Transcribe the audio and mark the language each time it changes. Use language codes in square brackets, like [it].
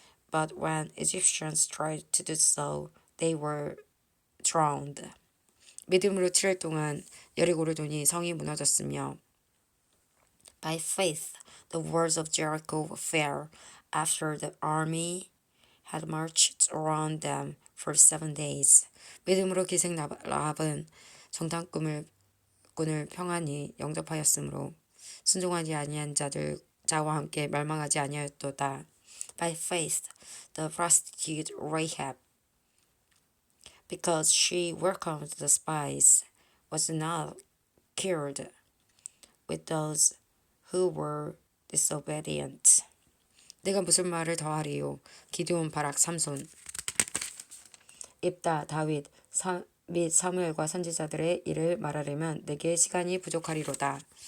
[en] But when Egyptians tried to do so, they were drowned. [ko] 믿음으로 7일 동안 여리고를 도니 성이 무너졌으며 [en] By faith the walls of Jericho fell after the army had marched around them for 7 days. [ko] 믿음으로 기생 라합은 정탐꾼을 평안히 영접하였으므로 순종하지 아니한 자와 함께 멸망하지 아니하였도다. [en] By faith the prostitute Rahab, because she welcomed the spies, was not killed with those who were disobedient. [ko] 내가 무슨 말을 더하리요? 기드온, 바락, 삼손, 입다, 다윗 및 사무엘과 선지자들의 일을 말하려면 내게 시간이 부족하리로다.